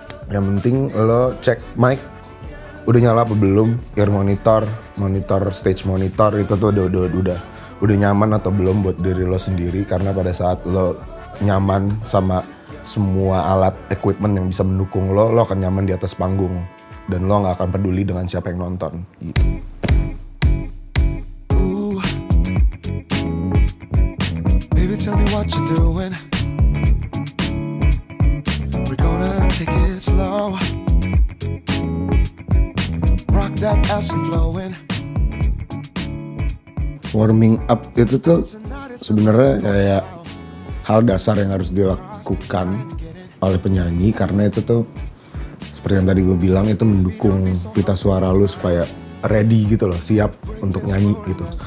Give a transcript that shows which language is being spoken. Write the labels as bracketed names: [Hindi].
[Indonesian] Yang penting lo cek mic udah nyala apa belum, ear monitor, stage monitor itu tuh udah nyaman atau belum buat diri lo sendiri. Karena pada saat lo nyaman sama semua alat equipment yang bisa mendukung lo akan nyaman di atas panggung dan lo nggak akan peduli dengan siapa yang nonton gitu. [English] Baby, tell me what you doing. We're gonna take it slow. Rock that ass and flowing. [Indonesian] Warming up itu tuh sebenarnya kayak hal dasar yang harus dilakukan oleh penyanyi, karena itu tuh seperti yang tadi gue bilang, itu mendukung pita suara lu supaya ready gitu loh, siap untuk nyanyi gitu.